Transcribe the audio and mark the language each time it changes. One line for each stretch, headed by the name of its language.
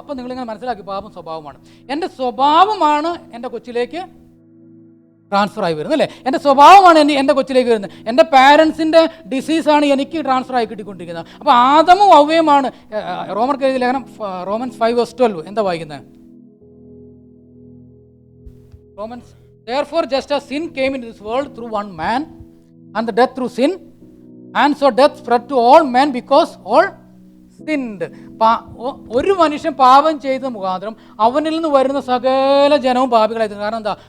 Malayalam: അപ്പം നിങ്ങളിങ്ങനെ മനസ്സിലാക്കി, പാപം സ്വഭാവമാണ്. എൻ്റെ സ്വഭാവമാണ് എൻ്റെ കൊച്ചിലേക്ക് ട്രാൻസ്ഫർ ആയി വരുന്നത്, അല്ലേ? എൻ്റെ സ്വഭാവമാണ് എൻ്റെ കൊച്ചിലേക്ക് വരുന്നത്. എൻ്റെ പാരൻസിൻ്റെ ഡിസീസാണ് എനിക്ക് ട്രാൻസ്ഫർ ആയി കിട്ടിക്കൊണ്ടിരിക്കുന്നത്. അപ്പോൾ ആദമും ഹവ്വയുമാണ്. റോമർക്ക് എഴുതിയ ലേഖനം റോമൻസ് 5:12 എന്താ വായിക്കുന്നത്?
English: Romans, therefore just as sin came into this world through one man and the death through sin, and so death spread to all men because all sinned.
Malayalam: ഒരു മനുഷ്യൻ പാപം ചെയ്ത മുഖാന്തരം അവനിൽ നിന്ന് വരുന്ന സകല ജനവും പാപികളായി. കാരണം എന്താ?